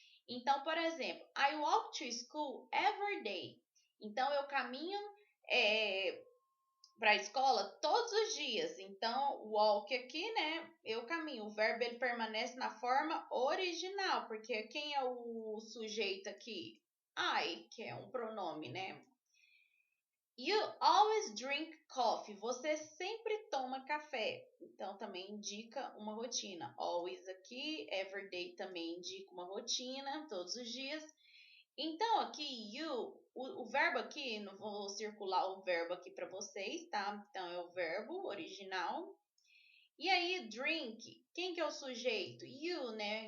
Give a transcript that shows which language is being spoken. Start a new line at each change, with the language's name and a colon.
Portuguese: Então, por exemplo,
English: I walk to school every day.
Portuguese: Então, eu caminho para a escola todos os dias. Então, walk aqui, né? Eu caminho. O verbo ele permanece na forma original, porque quem é o sujeito aqui? I, que é um pronome, né?
English: You always drink coffee.
Portuguese: Você sempre toma café. Então, também indica uma rotina. Always aqui, everyday também indica uma rotina, todos os dias. Então, aqui, o verbo aqui, não vou circular o verbo aqui para vocês, tá? Então, é o verbo original. E aí, drink, quem que é o sujeito? You, né?